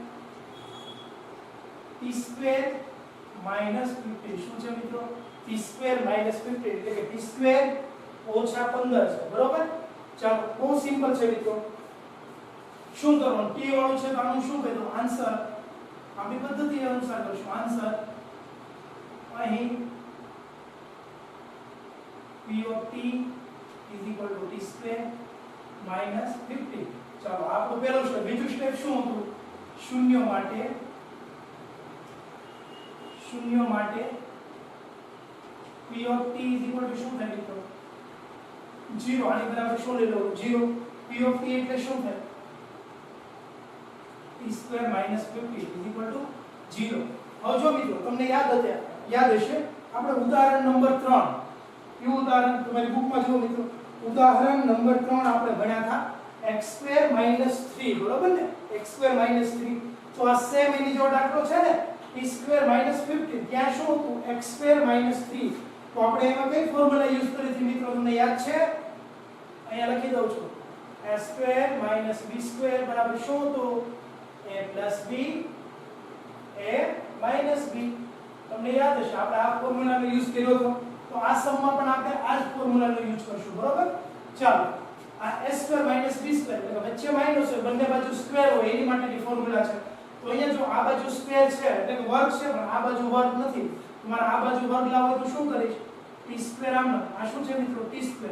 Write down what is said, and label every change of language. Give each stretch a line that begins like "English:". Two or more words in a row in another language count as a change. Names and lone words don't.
Gujarati: t² - 50 શું છે મિત્રો t² - 50 એટલે કે t² - 15 છે બરોબર ચાલો બહુ સિમ્પલ છે મિત્રો શું કરવાનું t વાળું છે તો આનું શું કહેવું આન્સર આપણી પદ્ધતિ અનુસાર કરશું આન્સર અહીં
English: p of t is equal to t² - 50
Gujarati: ચાલો આપણો પહેલો સ્ટેપ બીજું સ્ટેપ શું હતું શૂન્ય માટે
English: p of t is equal to
Gujarati: શું થાય મિત્રો 0 આની બરાબર શું લઈ લો 0 p of t એટલે શું થાય
English: t² - 50 is equal to 0
Gujarati: હવે જો મિત્રો તમને યાદ હશે આપણે ઉદાહરણ નંબર 3 કયું ઉદાહરણ તમારી બુકમાં જુઓ મિત્રો ઉદાહરણ નંબર 3 આપણે ભણ્યા હતા x² - 3 બરોબર ને x² - 3 તો આ સેમ એની જો દાખલો છે ને t² - 50 ત્યાં શું હતું x² - 3 તો આપણે એમાં કઈ ફોર્મ્યુલા યુઝ કરી હતી મિત્રો તમને યાદ છે અહીંયા લખી દઉં છું a² - b² બરાબર શું હતું a + b a - b તમને યાદ હશે આપણે આ ફોર્મ્યુલાનો યુઝ કર્યો હતો તો આ સમમાં પણ આપણે આ જ ફોર્મ્યુલાનો યુઝ કરશું બરોબર ચાલો આ a² - b² એટલે વચ્ચે માઈનસ હોય બંને બાજુ સ્ક્વેર હોય એની માટેની ફોર્મ્યુલા છે તો અહીંયા જો આ બાજુ સ્ક્વેર છે એટલે કે વર્ગ છે પણ આ બાજુ વર્ગ નથી તમારે આ બાજુ વર્ગ લાવો તો શું કરીશ t² આમ આ શું છે મિત્રો t²